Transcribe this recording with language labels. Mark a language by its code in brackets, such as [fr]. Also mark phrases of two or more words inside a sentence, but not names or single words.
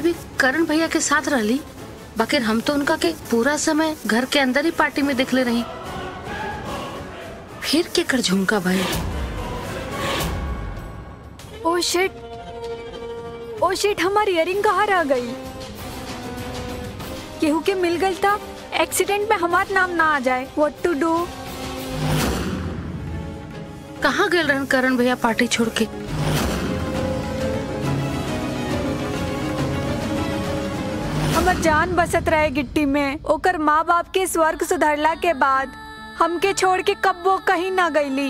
[bho] भी करण भैया के साथ रहली, बाकी हम तो उनका के पूरा समय घर के अंदर ही पार्टी में दिखले रही। फिर के कर झुमका भाई? [en] oh shit, [bho] हमारी इयरिंग कहाँ रह गई? केहू के मिल गई था एक्सीडेंट में हमार नाम ना आ जाए। [en] what to do? [bho] कहाँ गए रहन करण भैया पार्टी छोड़ के? हमर जान बसत रहे गिट्टी में। ओकर माँ बाप के स्वर्ग सुधरला के बाद हमके छोड़ के कब वो कहीं ना गईली।